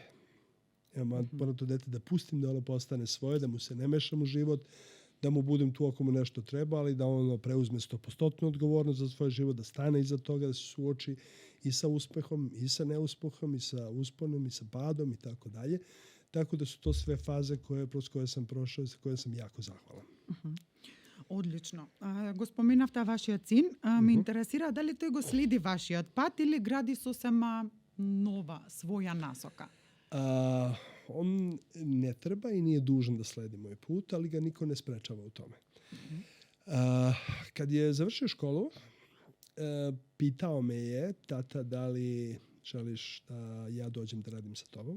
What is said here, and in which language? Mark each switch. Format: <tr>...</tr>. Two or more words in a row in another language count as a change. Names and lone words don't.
<sr>Ja moram to dete da pustim, da ono postane svoje, da mu se ne mešam u život, da mu budem tu ako mu nešto treba, ali da ono preuzme 100% odgovornost za svoj život, da stane iza toga, da se suoči i sa uspehom, i sa neuspehom, i sa usponom, i sa padom i tako dalje. Tako da su to sve faze kroz koje sam prošao i za koje sam jako zahvalan.</sr> <mk>Одлично. Го споменавте вашиот син. Ме интересира дали тој го следи вашиот пат или гради сосема нова, своја насока?</mk> <sr>On ne treba i nije dužan da sledi moj put, ali ga niko ne sprečava u tome. Kad je završio školu, pitao me je, tata, da li želiš da ja dođem da radim sa tobom?</sr>